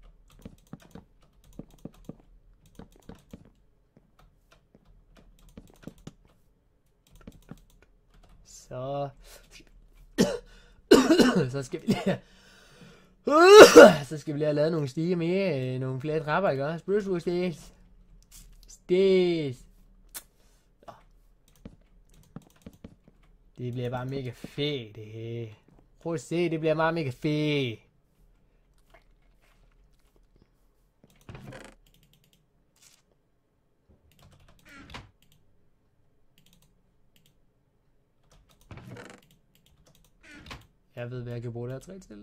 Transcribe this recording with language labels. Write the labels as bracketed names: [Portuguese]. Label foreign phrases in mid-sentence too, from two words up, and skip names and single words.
[Danish] Så så skal vi lige så skal vi lige have lavet nogle stiger mere, nogle flere trapper, ikke også? [English] Spruce stage. Stage. [Danish] Det bliver bare mega fedt, det her. Prøv at se, det bliver meget mega fedt. Jeg ved, hvad jeg kan bruge det her træ til.